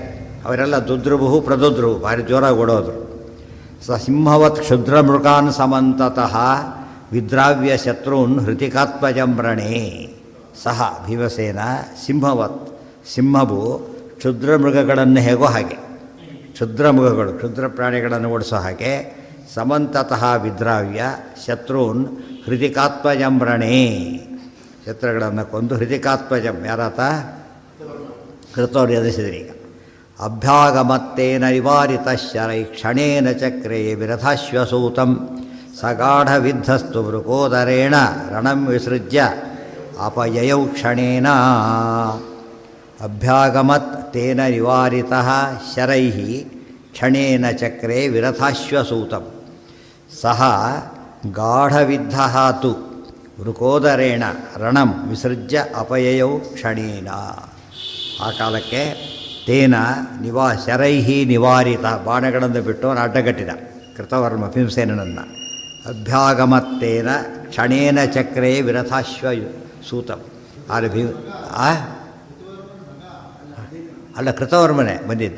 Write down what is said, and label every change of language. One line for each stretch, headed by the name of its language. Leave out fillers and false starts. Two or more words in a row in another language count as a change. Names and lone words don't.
Kannada: ಅವರೆಲ್ಲ ದುದ್ರುಭು ಪ್ರದುದ್ರುಭು ಭಾರಿ ಜೋರಾಗಿ ಓಡೋದ್ರು.
Sanskrit: ಸಿಂಹವತ್ ಕ್ಷುದ್ರಮೃಗಾನ್ ಸಮಂತತಃ ವಿದ್ರಾವ್ಯ ಶತ್ರುನ್ ಹೃತಿಕಾತ್ಮಜಂ ರಣೇ. ಸಹ ಭೀಮಸೇನ ಸಿಂಹವತ್,
Kannada: ಸಿಂಹವು ಕ್ಷುದ್ರಮೃಗಗಳನ್ನು ಹೇಗೋ ಹಾಗೆ, ಕ್ಷುದ್ರಮೃಗಗಳು ಕ್ಷುದ್ರ ಪ್ರಾಣಿಗಳನ್ನು ಓಡಿಸೋ ಹಾಗೆ,
Sanskrit: ಸಮಂತತಃ ವಿದ್ರಾವ್ಯ ಶತ್ರುನ್ ಹೃತಿಕಾತ್ಮಜಂ ರಣೇ.
Kannada: ಶತ್ರುಗಳನ್ನು ಕೊಂದು ಹೃತಿಕಾತ್ಮಜಂ ಯಾರಾತ ಕೃತವ್ರು ಎದುರಿಸಿದ್ರೀಗ.
Sanskrit: ಅಭ್ಯಾಗಮತ್ತೇನ ನಿವಾರಿತ ಶರೈ ಕ್ಷಣೇನ ಚಕ್ರೇ ವಿರಥಾಶ್ವಸೂತಂ ಸಗಾಢವಿದ್ಧಸ್ತು ವೃಕೋದರೇಣ ರಣಂ ವಿಸೃಜ್ಯ ಅಪಯಯೌ ಕ್ಷಣೇನ. ಅಭ್ಯಾಗಮತ್ ತೇನ ನಿವಾರಿತ ಶರೈ ಕ್ಷಣೇನ ಚಕ್ರೇ ವಿರಥಾಶ್ವಸೂತಂ ಸಹ ಗಾಢವಿದ್ಧ ತು ವೃಕೋದರೇಣ ರಣಂ ವಿಸೃಜ್ಯ ಅಪಯಯೌ ಕ್ಷಣೇನ.
Kannada: ಆ ಕಾಲಕ್ಕೆ
Sanskrit: ತೇನ ಶರೈಹಿ ನಿವಾರಿತ
Kannada: ಬಾಣಗಳನ್ನು ಬಿಟ್ಟು ಅವನು ಅಡ್ಡಗಟ್ಟಿದ ಕೃತವರ್ಮ ಭೀಮಸೇನನನ್ನು.
Sanskrit: ಅಭ್ಯಾಗಮತ್ತೇನ ಕ್ಷಣೇನ ಚಕ್ರೇ ವಿರಥಾಶ್ವ ಸೂತಂ.
Kannada: ಅಲ್ಲಿ ಅಲ್ಲ, ಕೃತವರ್ಮನೆ ಬಂದಿದ್ದು.